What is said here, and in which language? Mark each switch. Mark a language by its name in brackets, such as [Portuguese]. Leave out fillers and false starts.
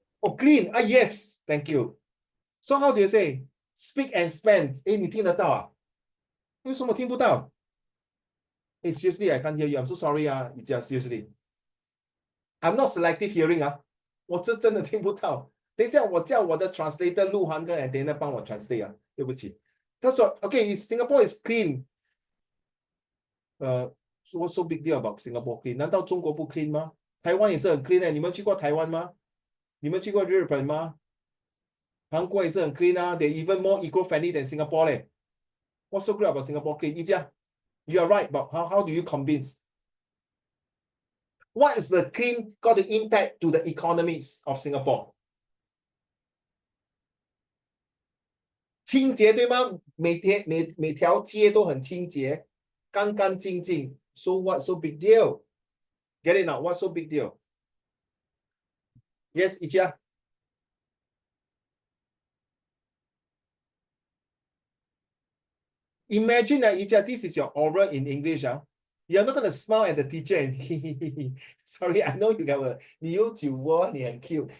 [English] Oh, clean. Yes. Thank you. So how do you say? Speak and spend. [Chinese] 你听得到啊？为什么听不到？ [English] seriously, I can't hear you. I'm so sorry, seriously. I'm not selective hearing, [Chinese] 我真的听不到。等一下，我叫我的 translator 鹿晗跟 Antina 帮我 translate 对不起。他说 [English] ，Okay, Singapore is clean. What's so big deal about Singapore clean? [Chinese] 难道中国不 [English] clean 吗？ [Chinese] 台湾也是很 clean 你们去过台湾吗？你们去过日本吗？韩国也是很 [English] clean They're even more eco-friendly than Singapore [Chinese] 嘞。 [English] What's so great about Singapore clean? 一家 You are right, but how do you convince? What is the clean got to impact to the economies of Singapore? [Chinese] 清洁对吗？每条街都很清洁，干干净净。 [English] So what so big deal? Get it now? What's so big deal? Yes, Ichia. Imagine that, Ichia, this is your oral in English. You're not going to smile at the teacher and sorry, I know you got a [Chinese] 你有酒窝，你很 [English] cute.